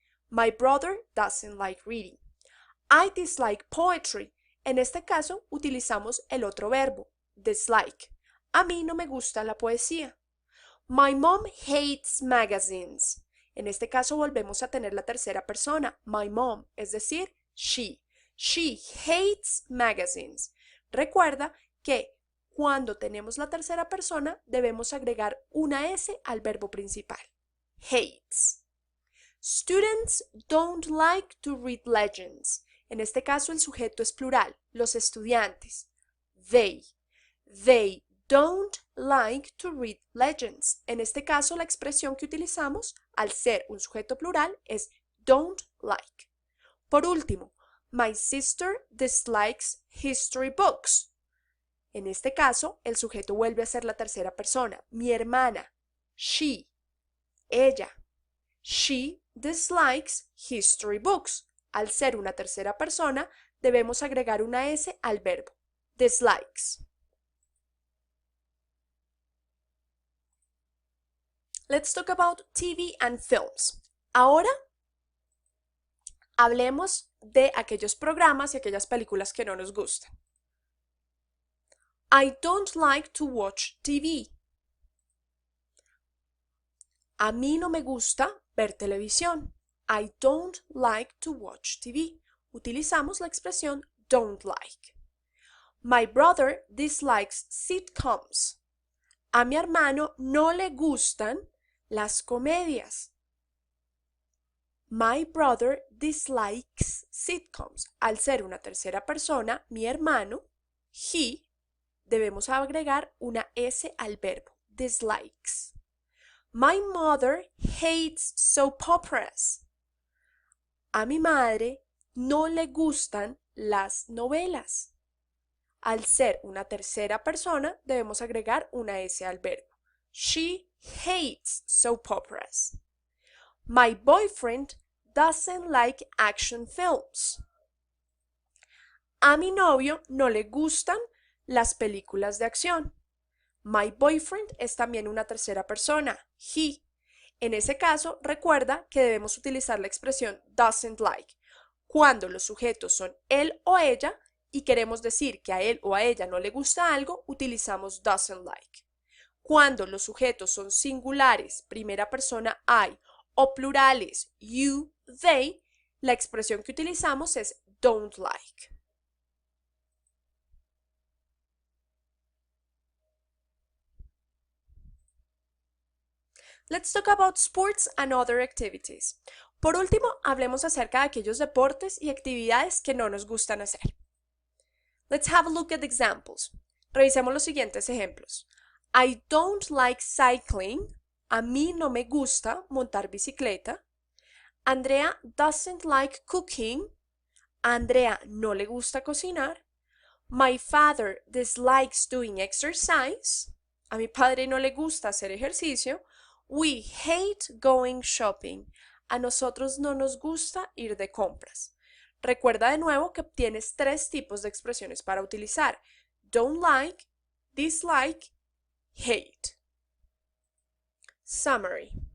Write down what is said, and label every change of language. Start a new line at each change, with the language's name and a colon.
English: My brother doesn't like reading. I dislike poetry.
Spanish: En este caso, utilizamos el otro verbo, dislike. A mí no me gusta la poesía.
English: My mom hates magazines.
Spanish: En este caso volvemos a tener la tercera persona, my mom, es decir, she.
English: She hates magazines.
Spanish: Recuerda que cuando tenemos la tercera persona debemos agregar una S al verbo principal.
English: Hates. Students don't like to read legends.
Spanish: En este caso el sujeto es plural, los estudiantes.
English: They. They don't like to read legends.
Spanish: En este caso la expresión que utilizamos al ser un sujeto plural es don't like. Por último,
English: my sister dislikes history books.
Spanish: En este caso el sujeto vuelve a ser la tercera persona, mi hermana, she, ella.
English: She dislikes history books.
Spanish: Al ser una tercera persona, debemos agregar una S al verbo.
English: Dislikes. Let's talk about TV and films.
Spanish: Ahora, hablemos de aquellos programas y aquellas películas que no nos gustan.
English: I don't like to watch TV.
Spanish: A mí no me gusta ver televisión.
English: I don't like to watch TV.
Spanish: Utilizamos la expresión
English: don't like. My brother dislikes sitcoms.
Spanish: A mi hermano no le gustan las comedias.
English: My brother dislikes sitcoms.
Spanish: Al ser una tercera persona, mi hermano, he, debemos agregar una S al verbo, dislikes.
English: My mother hates soap operas.
Spanish: A mi madre no le gustan las novelas. Al ser una tercera persona, debemos agregar una S al verbo.
English: She hates soap operas. My boyfriend doesn't like action films.
Spanish: A mi novio no le gustan las películas de acción. My boyfriend es también una tercera persona, he. En ese caso, recuerda que debemos utilizar la expresión doesn't like. Cuando los sujetos son él o ella y queremos decir que a él o a ella no le gusta algo, utilizamos doesn't like. Cuando los sujetos son singulares, primera persona I, o plurales you, they, la expresión que utilizamos es don't like.
English: Let's talk about sports and other activities.
Spanish: Por último, hablemos acerca de aquellos deportes y actividades que no nos gustan hacer.
English: Let's have a look at examples.
Spanish: Revisemos los siguientes ejemplos.
English: I don't like cycling.
Spanish: A mí no me gusta montar bicicleta.
English: Andrea doesn't like cooking.
Spanish: A Andrea no le gusta cocinar.
English: My father dislikes doing exercise.
Spanish: A mi padre no le gusta hacer ejercicio.
English: We hate going shopping.
Spanish: A nosotros no nos gusta ir de compras. Recuerda de nuevo que tienes tres tipos de expresiones para utilizar.
English: Don't like, dislike, hate. Summary.